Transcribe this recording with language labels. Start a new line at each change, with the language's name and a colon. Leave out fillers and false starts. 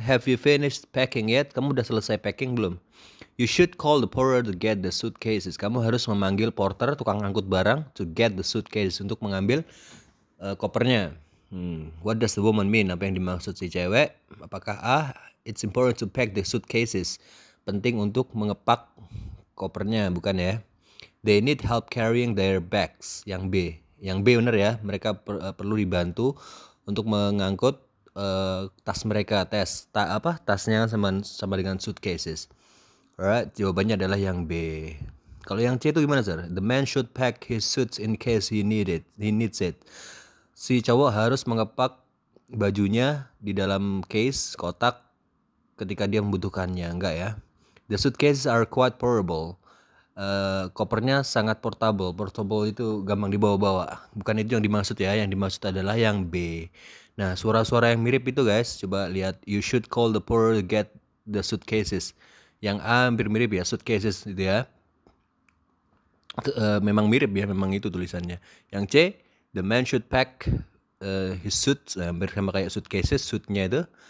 English: Have you finished packing yet?
Indonesian: Kamu udah selesai packing belum?
English: You should call the porter to get the suitcases.
Indonesian: Kamu harus memanggil porter, tukang angkut barang,
English: to get the suitcases,
Indonesian: untuk mengambil kopernya.
English: What does the woman mean?
Indonesian: Apa yang dimaksud si cewek? Apakah A,
English: it's important to pack the suitcases.
Indonesian: Penting untuk mengepak kopernya, bukan ya?
English: They need help carrying their bags.
Indonesian: Yang B. Yang B benar ya. Mereka perlu dibantu untuk mengangkut tas mereka. Tasnya sama dengan suitcases.
English: Alright,
Indonesian: jawabannya adalah yang B. Kalau yang C itu gimana, Sir?
English: The man should pack his suits in case he needs it.
Indonesian: Si cowok harus mengepak bajunya di dalam case, kotak, ketika dia membutuhkannya. Enggak ya.
English: The suitcases are quite portable.
Indonesian: Kopernya sangat portable. Portable itu gampang dibawa-bawa. Bukan itu yang dimaksud ya. Yang dimaksud adalah yang B. Nah, suara-suara yang mirip itu guys, coba lihat.
English: You should call the porter to get the suitcases.
Indonesian: Yang A hampir mirip ya, suitcases gitu ya. Memang mirip ya, memang itu tulisannya. Yang C,
English: the man should pack his suits,
Indonesian: hampir sama kayak suitcases, suitnya itu.